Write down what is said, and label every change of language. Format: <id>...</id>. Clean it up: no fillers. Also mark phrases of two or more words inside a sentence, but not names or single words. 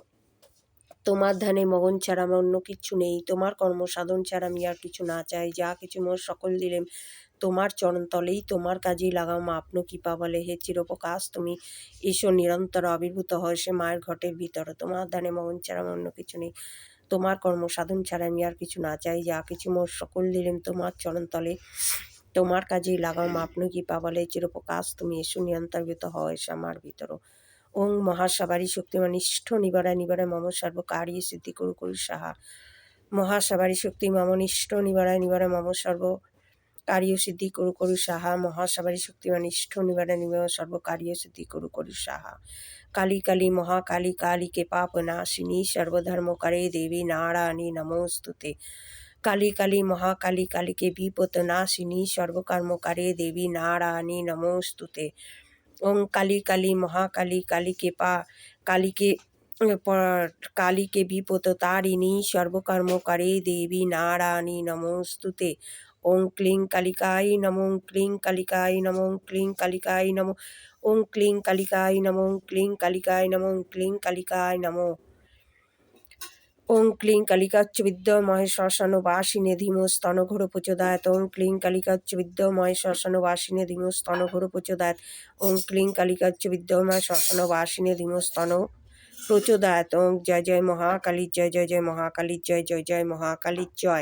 <bn>তোমার ধ্যানে মগন ছাড়া আমার অন্য কিছু নেই, তোমার কর্মসাধন ছাড়া আমি আর কিছু না চাই, যা কিছু মোর সকল দিলেম তোমার চরণতলেই, তোমার কাজেই লাগাও মা আপন কৃপা বলে, হে চিরপ্রকাশ তুমি এসো, নিরন্তর আবির্ভূত হয় সে মায়ের ঘটের ভিতর। তোমার ধ্যানে মগন ছাড়া আমার অন্য কিছু নেই, তোমার কর্মসাধন ছাড়া আমি আর কিছু না চাই, যা কিছু মোর সকল দিলেম তোমার চরণতলে, তোমার কাজেই লাগাও মা আপন কৃপা বলে, চিরপ্রকাশ তুমি এসো, নিরন্তর আবির্ভূত হয় সে আমার ভিতর।</bn> <sa>ওং মহাসাবারী শক্তিমান ইষ্ঠ নিবারায় নিবারায় মম সর্বকারী সিদ্ধি করু করু সাহা। মহাসাবারী শক্তি মম নিষ্ঠ নিবারায় নিবারায় মম সর্বকারী সিদ্ধি করু করু সাহা। মহাসাবারী শক্তিমান ইষ্ঠ নিবারায় নিবারায় সর্বকারী সিদ্ধি করু করু সাহা। কালী কালী মহাকালী কালী কে পাপ নাশিনী সর্বধর্মকারে দেবী নারায়ণী নমস্তুতে। কালী কালী মহাকালী কালী কে বিপদ নাশিনী সর্বকর্মকারে দেবী নারায়ণী নমস্তুতে। ওং কালী কালী মহাকালী কালী কে কালী কে বিপদ তারিণী সর্বকর্মকারে দেবী নারায়ণী নমস্তুতে। ওং ক্লিং কালিকায় নমো, ওং ক্লিং কালিকায় নমো, ওং ক্লিং কালিকায় নমো, ওং ক্লিং কালিকায় নমো, ওং ক্লিং কালিকায় নমো, ওং ক্লিং কালিকায় নমো। ওং ক্লিং কালিকাচ্চ বিদ্যময় শ্মশান বাসিনে ধীমো স্তন ঘোর প্রচোদায়ত। ওং ক্লিং কালিকাচ্চ বিদ্যময় শ্মশান বাসিনে ধীমো স্তন ঘোর প্রচোদায়ত। ওং ক্লিং কালিকাচ্চ বিদ্যময় শ্মশান বাসিনে ধীমো স্তন প্রচোদায়ত।</sa> <bn>ওং জয় জয় মহাকালীর জয়, জয় জয় মহাকালীর জয়, জয় জয় মহাকালীর জয়।</bn>